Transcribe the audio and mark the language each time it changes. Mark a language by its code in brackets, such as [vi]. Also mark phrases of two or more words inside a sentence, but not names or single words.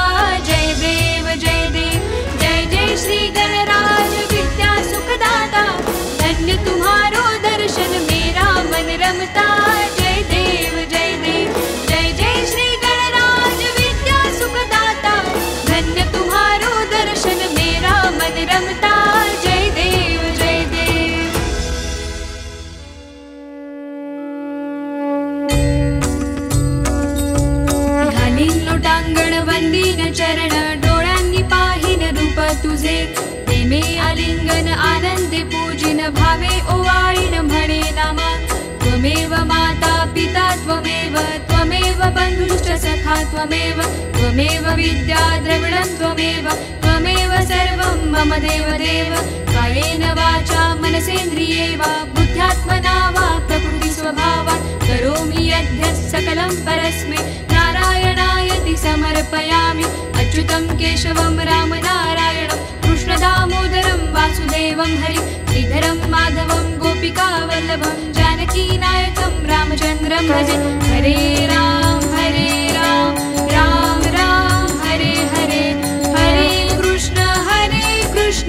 [hi] जय देव जय देव जय जय श्री गणराज विद्या सुखदाता, धन्य तुम्हारो दर्शन मेरा मन रमता। जय देव जय देव जय जय श्री गणराज विद्या सुखदाता, धन्य तुम्हारो दर्शन मेरा मन रमता। जय देव जय देव। [mr] घालीन लोटांगण वंदीन चरण, डोळ्यांनी पाहिन रूप तुझे, प्रेमे आलिंगन आनंदे पूजिन, भावे ओवाळीन म्हणे नामा। [sa] त्वमेव माता पिता त्वमेव, त्वमेव बन्धुश्च सखा त्वमेव, त्वमेव विद्या द्रविणं त्वमेव, त्वमेव सर्वं मम देव देव। कायेन वाचा मनसेन्द्रिये वा, बुद्ध्यात्मना वा प्रकृति स्वभावात्, करोमि यद्यत् सकलं परस्मै नारायणायति समर्पयामि। अच्युतं केशवं राम नारायणं कृष्ण दामोदरं वासुदेवं हरि, श्रीधरं माधवं गोपिका वल्लभं, जानकी नायकं रामचन्द्रं भजे। हरे राम राम राम हरे हरे, हरे कृष्ण कृष्ण